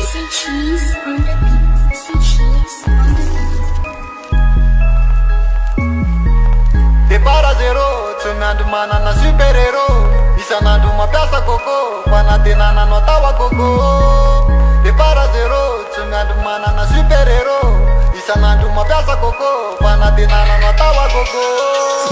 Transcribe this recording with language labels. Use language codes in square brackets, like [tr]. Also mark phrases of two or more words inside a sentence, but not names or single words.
[en] cheese on the beat. See cheese on the beat. [mg] De para zero, tsy miandry manana [en] super hero. [mg] Isan'andro mampiasa coco, fanatenana no atawa coco. De para zero, tsy miandry manana [en] super hero. [mg] Isan'andro mampiasa coco, fanatenana no atawa coco.